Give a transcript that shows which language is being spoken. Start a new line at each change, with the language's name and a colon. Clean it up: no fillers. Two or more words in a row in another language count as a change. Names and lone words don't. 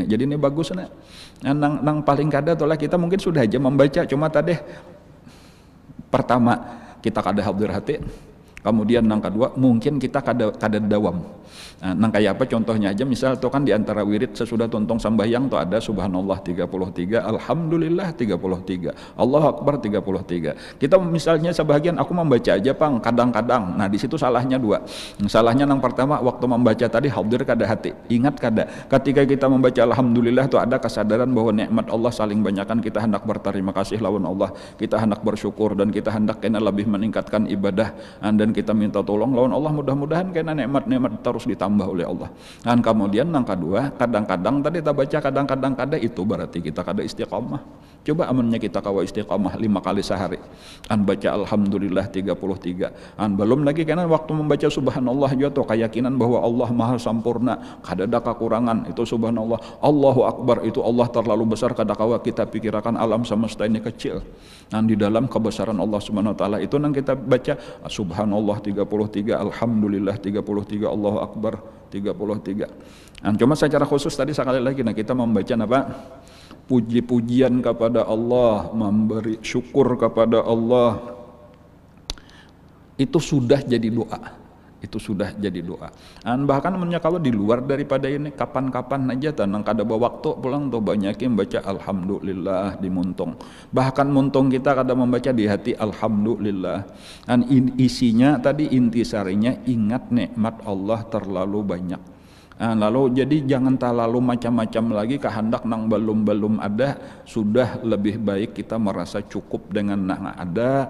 Indonesian: Jadi ini bagus nih.
Banjar: Nang paling kada itulah kita mungkin sudah aja membaca, cuma tadi pertama kita kada hadir hati, Kemudian nang kedua mungkin kita kada dawam. Nah, nang kayak apa contohnya aja, misal tuh kan di antara wirid sesudah tuntung sambahyang tuh ada subhanallah 33, alhamdulillah 33,
Arabic: Allahu akbar
Banjar: 33. Kita misalnya sebagian aku membaca aja Pang kadang-kadang. Nah di situ salahnya dua. Salahnya yang pertama, waktu membaca tadi hadir kada hati, ingat kada ketika kita membaca alhamdulillah tuh ada kesadaran bahwa nikmat Allah saling banyakkan, kita hendak berterima kasih lawan Allah, kita hendak bersyukur, dan kita hendak kena lebih meningkatkan ibadah, dan kita minta tolong lawan Allah, mudah-mudahan kena nikmat-nikmat terus ditambah oleh Allah. Dan kemudian yang kedua, kadang-kadang tadi kita baca kadang-kadang kada, itu berarti kita kada istiqamah. Coba amannya kita kawa istiqamah 5 kali sehari, baca alhamdulillah 33, belum lagi karena waktu membaca subhanallah juga tuh keyakinan bahwa Allah maha sempurna, kada ada kekurangan, itu subhanallah.
Arabic: Allahu akbar,
Banjar: itu Allah terlalu besar, kada kawa kita pikirkan alam semesta ini kecil. Di dalam kebesaran Allah
Arabic: Subhanahu wa taala
Banjar: itu nang kita baca subhanallah 33, alhamdulillah 33,
Arabic: Allahu akbar
Banjar: 33.
Indonesian: Cuma secara khusus tadi sekali lagi kita membaca apa? Puji-pujian kepada Allah, memberi syukur kepada Allah, itu sudah jadi doa.
Banjar: Itu sudah jadi doa. Bahkan kalau di luar daripada ini, kapan-kapan aja tanang kada bawa waktu pulang tuh banyakin baca alhamdulillah di muntung. Bahkan muntung kita kada membaca di hati alhamdulillah. Isinya tadi intisarinya ingat nikmat Allah terlalu banyak. Lalu jadi jangan terlalu macam-macam lagi kehendak nang belum ada, sudah lebih baik kita merasa cukup dengan nang ada.